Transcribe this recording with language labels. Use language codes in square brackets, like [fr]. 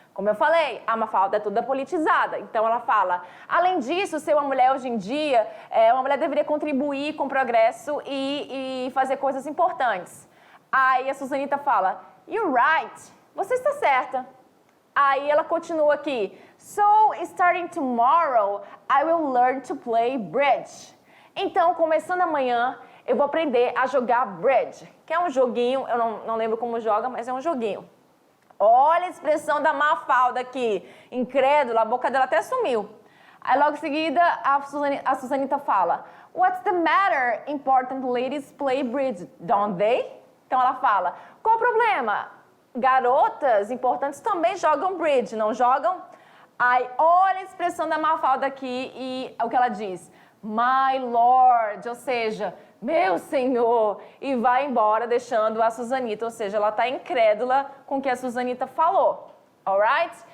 [pt] Como eu falei, a Mafalda é toda politizada. Então ela fala, além disso, ser uma mulher hoje em dia, uma mulher deveria contribuir com o progresso e fazer coisas importantes. Aí a Susanita fala, [en] you're right, [pt] você está certa. Aí ela continua aqui, [en] so starting tomorrow, I will learn to play bridge. [pt] Então, começando amanhã, eu vou aprender a jogar bridge, que é um joguinho, eu não lembro como joga, mas é um joguinho. Olha a expressão da Mafalda aqui, incrédula, a boca dela até sumiu. Aí logo em seguida, a Susanita fala, [en] what's the matter? Important ladies play bridge, don't they? [pt] Então ela fala, qual o problema? Garotas importantes também jogam bridge, não jogam? Aí olha a expressão da Mafalda aqui e o que ela diz. [en] My Lord, [pt] ou seja, meu Senhor, e vai embora deixando a Suzanita, ou seja, ela está incrédula com o que a Suzanita falou, alright?